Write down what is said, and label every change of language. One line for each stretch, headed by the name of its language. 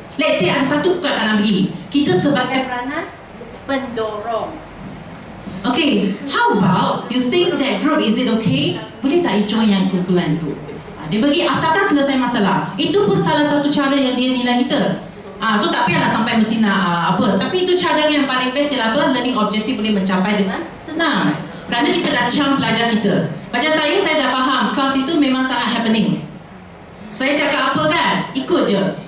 Malay: Let's say ada satu bukan tak nak pergi, kita sebagai peranan pendorong.
English: Okay, how about you think that group, is it okay?
Malay: Boleh tak join yang kumpulan tu? Dia bagi asalkan selesai masalah. Itu pun salah satu cara yang dia nilai kita. So tak payahlah sampai mesti nak apa. Tapi itu cara yang paling best ialah apa? Learning objective boleh mencapai dengan senang. Kerana kita dah cam pelajar kita. Macam saya dah faham kelas itu memang sangat happening. Saya cakap apa kan? Ikut je.